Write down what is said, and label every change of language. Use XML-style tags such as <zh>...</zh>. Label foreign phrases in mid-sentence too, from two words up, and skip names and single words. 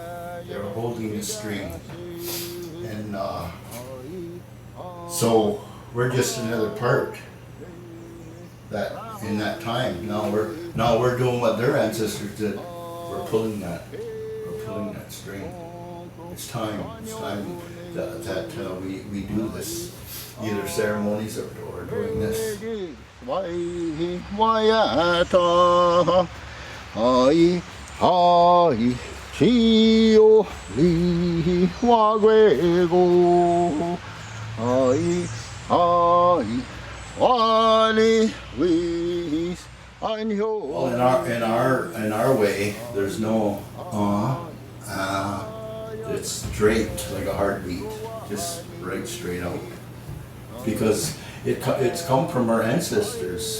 <en>And so we're just another part in that time. Now we're doing what their ancestors did. We're pulling that string. It's time that we do this, either ceremonies or doing this. Chio li wagwego ai ai wali wis Well, in our way, there's no it's straight like a heartbeat, just right straight out. Because it's come from our ancestors.</en>